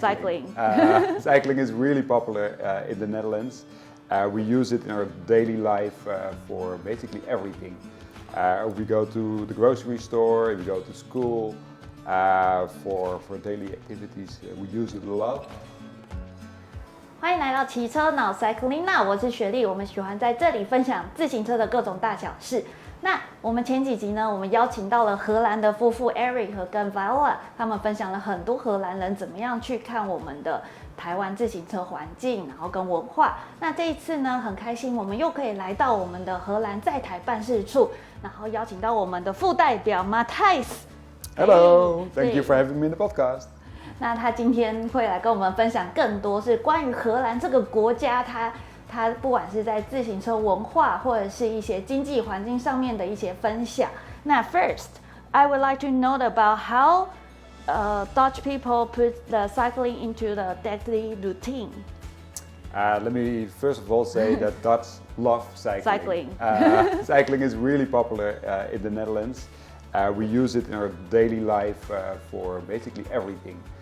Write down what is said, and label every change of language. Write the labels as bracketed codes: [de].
[en] Cycling. Cycling is really popular in the Netherlands. We use it in our daily life for basically everything. We go to the grocery store, we go to school, for daily activities. We use it a lot. [zh] 欢迎来到骑车脑 Cycling Now， 我是雪莉。我们喜欢在这里分享自行车的各种大小事。那我们前几集呢，我们邀请到了荷兰的夫妇 Eric 和跟 Viola， 他们分享了很多荷兰人怎么样去看我们的台湾自行车环境，然后跟文化。那这一次呢，很开心，我们又可以来到我们的荷兰在台办事处，然后邀请到我们的副代表 [en] Matthijs。Hello, thank you for having me in the podcast. [zh] 那他今天会来跟我们分享更多是关于荷兰这个国家，它不管是在自行车文化或者是一些经济环境上面的一些分享。 [en] 那 first, I would like to know about how Dutch people put the cycling into the daily routine. Let me first of all say that Dutch love cycling. Cycling is really popular in the Netherlands. We use it in our daily life for basically everything.